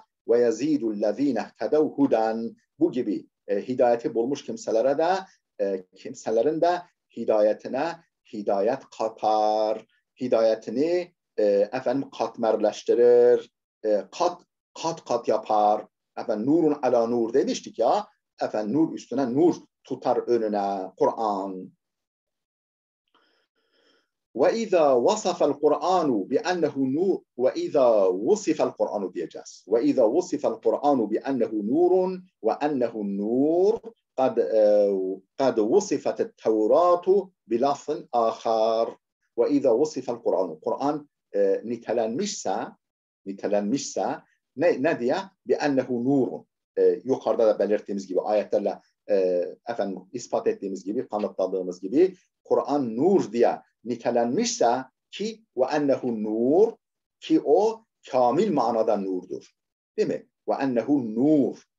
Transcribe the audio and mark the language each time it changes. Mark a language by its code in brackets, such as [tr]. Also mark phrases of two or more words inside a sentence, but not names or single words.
[ar] ويزيد الذين اهتدوا هدى. [tr] Bu gibi hidayeti bulmuş kimselere de, kimselerin de hidayetine hidayet katar. Hidayetini katmerleştirir, kat yapar. [ar] نور على نور [tr] demiştik ya. Nur üstüne nur tutar önüne Kur'an. [ar] وَإِذَا وَصَفَ الْقُرْآنُ بِأَنَّهُ نُورٌ وَإِذَا وُصِفَ الْقُرْآنُ diyeceğiz. وَإِذَا وُصِفَ الْقُرْآنُ بِأَنَّهُ نُورٌ وَأَنَّهُ النُّورُ قَدْ وُصِفَتِ التَّوْرَاتُ بِلَفْظٍ آخَرِ. وَإِذَا وُصِفَ الْقُرْآنُ. [tr] Kur'an nitelenmişse ne diye? [ar] بِأَنَّهُ نُورٌ. [tr] Yukarıda da belirttiğimiz gibi, ayetlerle ispat ettiğimiz gibi, kanıtladığımız gibi, Kur'an nur diye nitelenmişse ki [ar] وأنه نور, [tr] ki o kamil manada nurdur. Değil mi? [ar] وأنه نور.